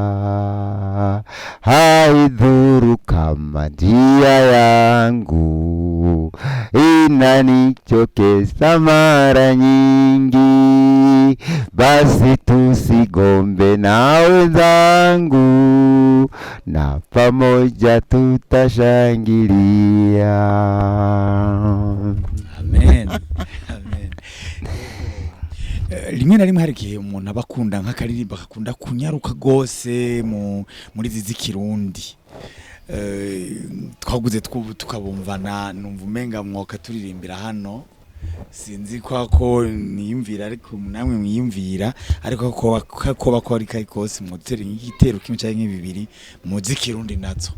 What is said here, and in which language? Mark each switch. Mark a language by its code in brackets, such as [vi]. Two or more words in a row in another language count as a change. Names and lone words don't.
[sw] Haidhuru kama njia yangu inanichokeza mara nyingi, basi tusigombe na wenzangu, na pamoja tutashangilia. Amen. Amen. [rn] Rimwe na rimwe hari igihe umuntu aba akunda nk'akaririmba akakunda kunyaruka gose muri zizi Kirundi, twaguze tukabumvana, numva umenga mwoka turirimbira hano, sinzi ko niyumvira, ariko namwe mwiyumvira, ariko ko bakora kai kose mutera igitero kimwe cyangwa bibiri mu zikirundi nazo.